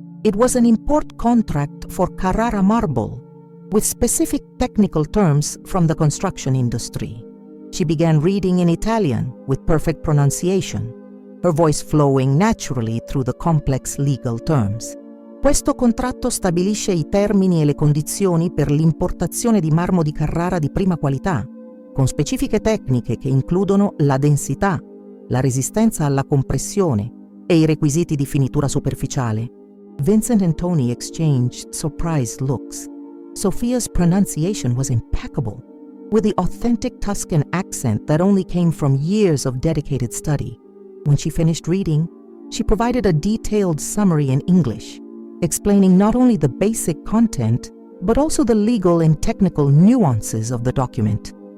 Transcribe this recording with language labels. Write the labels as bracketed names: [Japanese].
[English] It was an import contract for Carrara marble, with specific technical terms from the construction industry. She began reading in Italian with perfect pronunciation, her voice flowing naturally through the complex legal terms. [Italian] "Questo contratto stabilisce i termini e le condizioni per l'importazione di marmo di Carrara di prima qualità, con specifiche tecniche che includono la densità, la resistenza alla compressione e i requisiti di finitura superficiale." [English] Vincent and Tony exchanged surprised looks. Sofia's pronunciation was impeccable, with the authentic Tuscan accent that only came from years of dedicated study. When she finished reading, she provided a detailed summary in English, explaining not only the basic content, but also the legal and technical nuances of the document.